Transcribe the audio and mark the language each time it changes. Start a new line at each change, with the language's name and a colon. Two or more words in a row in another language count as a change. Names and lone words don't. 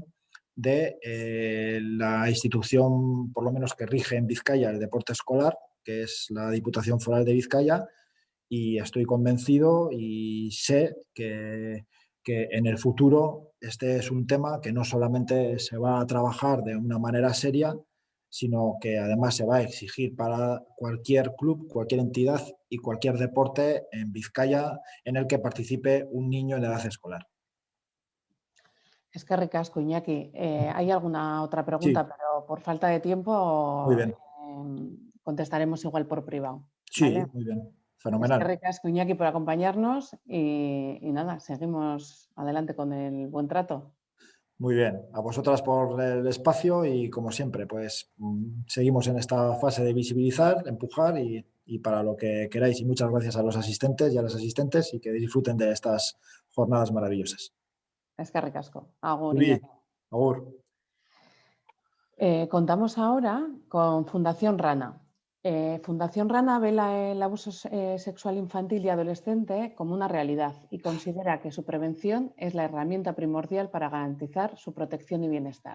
Spanish: de la institución, por lo menos que rige en Vizcaya, el deporte escolar, que es la Diputación Foral de Vizcaya, y estoy convencido y sé que en el futuro este es un tema que no solamente se va a trabajar de una manera seria, sino que además se va a exigir para cualquier club, cualquier entidad y cualquier deporte en Vizcaya en el que participe un niño en edad escolar. Es que ricasco, Iñaki. Hay alguna otra Sí, pregunta, pero por falta de muy tiempo bien. contestaremos igual por privado. Sí, ¿vale? muy bien. Fenomenal.
Basque: Eskerrik asko, Iñaki,
Spanish: por acompañarnos y nada, seguimos adelante con el buen trato. Muy bien. A vosotras por el espacio y como siempre, pues seguimos en esta fase de visibilizar, empujar y para lo que queráis. Y muchas gracias a los asistentes y a las asistentes y que disfruten de estas jornadas maravillosas.
Basque: Eskerrik asko. Agur, Uri, Iñaki. agur.
Spanish: Contamos ahora con Fundación Rana. Fundación Rana ve el abuso sexual infantil y adolescente como una realidad y considera que su prevención es la herramienta primordial para garantizar su protección y bienestar.